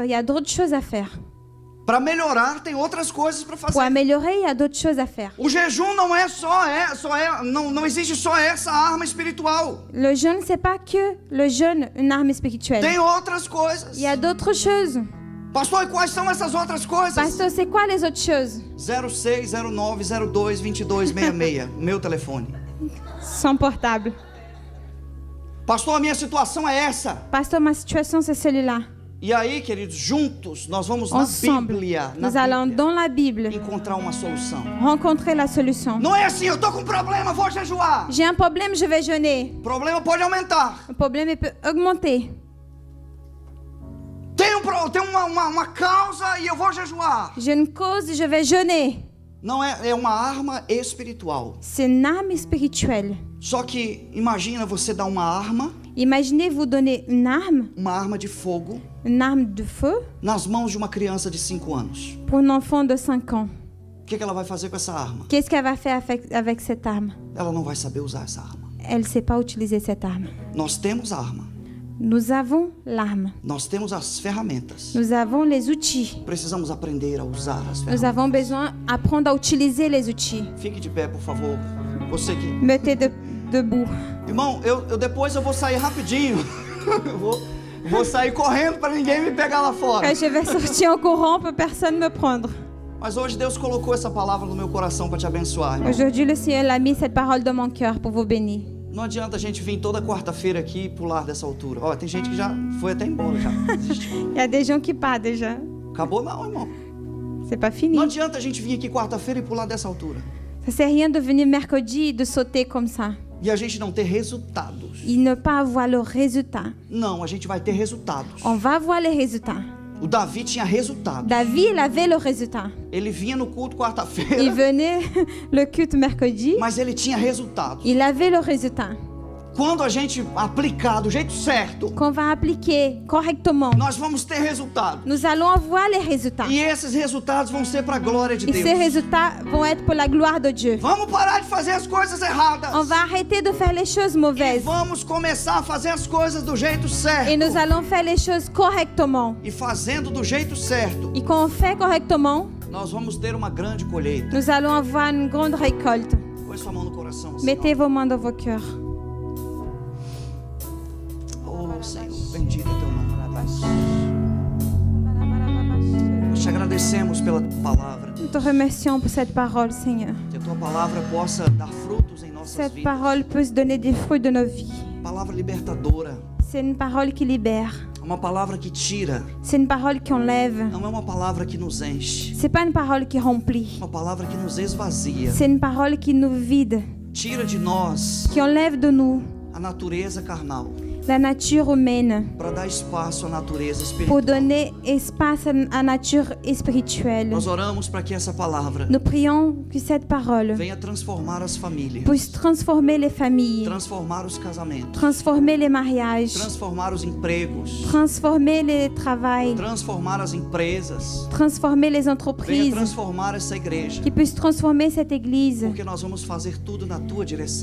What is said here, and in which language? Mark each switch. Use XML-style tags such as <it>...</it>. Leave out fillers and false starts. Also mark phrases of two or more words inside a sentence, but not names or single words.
<fr>Il y a d'autres choses à faire.</fr> <pt>Para melhorar, tem outras coisas para</pt> <fr>Pour</fr> <pt>fazer.</pt> <fr>améliorer, il y a d'autres choses à faire.</fr> <pt>O jejum não é não existe só essa arma espiritual.</pt> <fr>Le jeûne, c'est pas que le jeûne, une arme spirituelle.</fr> <pt>Tem outras coisas.</pt> <fr>Il y a d'autres choses.</fr> <pt>Pastor, e quais são essas outras coisas?</pt> <fr>Pasteur, c'est quoi les autres choses?</fr> <pt>0609022266, meu telefone.</pt> <fr>Son portable.</fr> <pt>Pastor, a minha situação é essa.</pt> <fr>Pasteur, ma situation, c'est celui-là.</fr> <pt>E aí, queridos, juntos nós vamos na</pt> <fr>Ensemble,</fr> <pt>Bíblia,</pt> <fr>nous allons dans la Bible</fr> <pt>encontrar uma solução.</pt> <fr>rencontrer la solution.</fr> <pt>Não é assim, eu tô com problema, vou jejuar.</pt> <fr>J'ai un problème, je vais jeûner.</fr> <pt>O problema pode aumentar.</pt> <fr>Le problème il peut augmenter.</fr> <pt>Tem uma causa e eu vou jejuar.</pt> <fr>J'ai une cause, je vais jeûner.</fr> <pt>Não é uma arma espiritual.</pt> <fr>C'est une arme spirituelle.</fr> <pt>Só que imagina você dar uma arma</pt> <fr>Imaginez vous donner</fr> <pt>uma arma de fogo,</pt> <fr>une arme de feu,</fr> <pt>nas mãos de uma criança de 5 anos.</pt> <fr>pour un enfant de 5 ans.</fr> <pt>O que ela vai fazer com essa arma?</pt> <fr>Qu'est-ce qu'elle va faire avec cette arme?</fr> <pt>Ela não vai saber usar essa arma.</pt> <fr>Elle ne sait pas utiliser cette arme.</fr> <pt>Nós temos a arma.</pt> <fr>Nous avons l'arme.</fr> <pt>Nós temos as ferramentas.</pt> <fr>Nous avons les outils.</fr> <pt>Precisamos aprender a usar as</pt> <fr>Nous</fr> <pt>ferramentas.</pt> <fr>avão besoin d'apprendre à utiliser les outils.</fr> <pt>Fique de pé, por favor. Você que...</pt> <fr>Mettez debout.</fr> <pt>Irmão, depois eu vou sair rapidinho. Eu vou sair correndo para ninguém me pegar lá fora.</pt> <fr>Je vais sortir en courant pour personne me prendre.</fr> <pt>Mas hoje Deus colocou essa palavra no meu coração para te abençoar, irmão.</pt> <fr>Aujourd'hui, le Seigneur a mis cette parole dans mon cœur pour vous bénir.</fr> <pt>Não adianta a gente vir toda quarta-feira aqui e pular dessa altura. Ó, tem gente que já foi até embora já. Desistiu.</pt> <fr>Il y a des gens qui partent déjà.</fr> <pt>Acabou não, irmão.</pt> <fr>C'est pas fini.</fr> <pt>Não adianta a gente vir aqui quarta-feira e pular dessa altura.</pt> <fr>Ça sert à rien de venir mercredi et de sauter comme ça.</fr> <pt>E a gente não ter resultados.</pt> <fr>Et ne pas avoir le résultat.</fr> <pt>Não, a gente vai ter resultados.</pt> <fr>On va voir les résultats.</fr> <pt>O Davi tinha resultados.</pt> <fr>David, il avait le résultat.</fr> <pt>Ele vinha no culto</pt> <fr>Il</fr> <pt>quarta-feira,</pt> <fr>venait le culte mercredi.</fr> <pt>mas ele tinha resultados.</pt> <fr>Il avait le résultat.</fr> <pt>quando a gente aplicar do jeito certo,</pt> <fr>qu'on va appliquer correctement,</fr> <pt>nós vamos ter resultado.</pt> <fr>nous allons avoir les résultats.</fr> <pt>E esses resultados vão ser para a glória de</pt> <fr>Et</fr> <pt>Deus.</pt> <fr>ces résultats vont être pour la gloire de Dieu.</fr> <pt>Vamos parar de fazer as coisas erradas.</pt> <fr>On va arrêter de faire les choses</fr> <pt>E</pt> <fr>mauvaises.</fr> <pt>vamos começar a fazer as coisas do jeito certo.</pt> <fr>Et nous allons faire les choses correctement.</fr> <pt>E fazendo do jeito certo,</pt> <fr>Et quand on fait correctement,</fr> <pt>nós vamos ter uma grande colheita.</pt> <fr>nous allons avoir une grande récolte.</fr> <pt>Põe sua mão no coração, Senhor.</pt> <fr>Mettez vos mains dans vos cœurs.</fr> <pt>Oh, Senhor, bendito é teu nome. Nós te agradecemos pela tua palavra.</pt> <fr>Nous te remercions pour cette parole, Seigneur.</fr> <pt>Que a tua palavra possa dar frutos em nossas</pt> <fr>Cette</fr> <pt>vidas.</pt> <fr>parole peut se donner des fruits de nos vies.</fr> <pt>Palavra libertadora.</pt> <fr>C'est une parole qui libère.</fr> <pt>Uma palavra que tira.</pt> <fr>C'est une parole qui enlève.</fr> <pt>Não é uma palavra que nos enche.</pt> <fr>C'est pas une parole qui remplit.</fr> <pt>Uma palavra que nos esvazia.</pt> <fr>C'est une parole qui nous vide,</fr> <pt>Tira de nós</pt> <fr>qui enlève de nous</fr> <pt>a natureza carnal</pt> <fr>la nature humaine</fr> <pt>para dar espaço à natureza</pt> <fr>pour</fr> <pt>espiritual.</pt> <fr>donner espace à la nature spirituelle.</fr> <pt>Nós oramos para que essa palavra</pt> <fr>Nous prions que cette parole</fr> <pt>venha transformar as famílias,</pt> <fr>puisse transformer les familles,</fr> <pt>transformar os casamentos,</pt> <fr>transformer les mariages,</fr> <pt>transformar os empregos,</pt> <fr>transformer les travails,</fr> <pt>transformar as empresas.</pt> <fr>transformer les</fr> <pt>Venha</pt> <fr>entreprises,</fr> <pt>transformar essa igreja,</pt> <fr>qui puisse transformer cette église.</fr> <pt>porque nós vamos fazer tudo na tua direção.</pt>